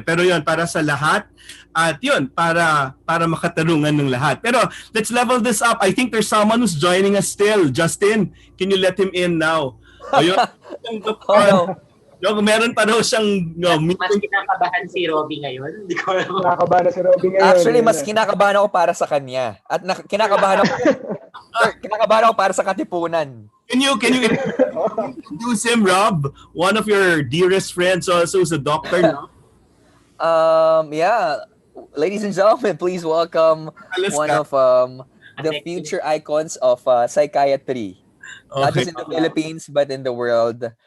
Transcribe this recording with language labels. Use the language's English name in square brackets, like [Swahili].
[Filipino] Pero yun, para sa lahat, at yun, para makatarungan ng lahat. [English] Pero let's level this up. I think there's someone who's joining us still. Justin, can you let him in now? [Filipino] Ayun. [English] Oh, no. [Filipino] Meron pa daw siyang Mas kinakabahan si Robi ngayon. Hindi ko alam. Nakakabahan na si Robi ngayon. Actually, mas kinakabahan ako para sa kanya. At kinakabahan ako para sa Katipunan. [English] Can you introduce him, Rob? One of your dearest friends also is a doctor now. Yeah. Ladies and gentlemen, please welcome one of the future icons of psychiatry. Not just in the Philippines, but in the world.